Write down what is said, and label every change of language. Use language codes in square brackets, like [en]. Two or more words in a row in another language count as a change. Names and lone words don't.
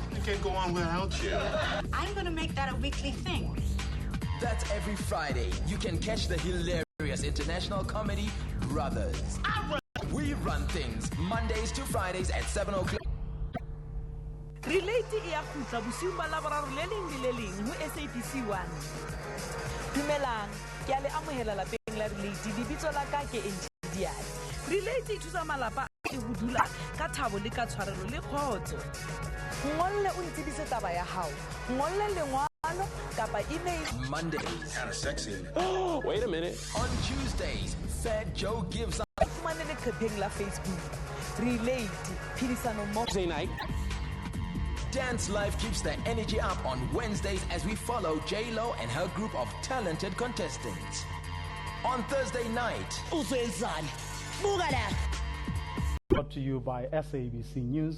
[en] I can't go on without you. I'm going to make that a weekly thing. That's every Friday. You can catch the hilarious international comedy Brothers. We run things Mondays to Fridays at 7 o'clock. [st] Relate ya khutla bosiu ba laboraro le leng le le leng ho SABC 1. Dumelang, ke a le amohela lapeng la Relate. Lebitso la ka ke Engineer. Relate e thusa malapa a go dula ka thabo le ka tshwarelo le khotso. Ngolle o ntsibise taba ya hao. Ngolle lengwalo kapa email. [en] Mondays. Kinda sexy. Oh, wait a minute. On Tuesdays, Fat Joe gives up. [st] Fumane le khepeng la Facebook. Relate phidisano mo. [en] Tuesday night. Dance Live keeps the energy up on Wednesdays as we follow J-Lo and her group of talented contestants. On Thursday night, brought to you by SABC News.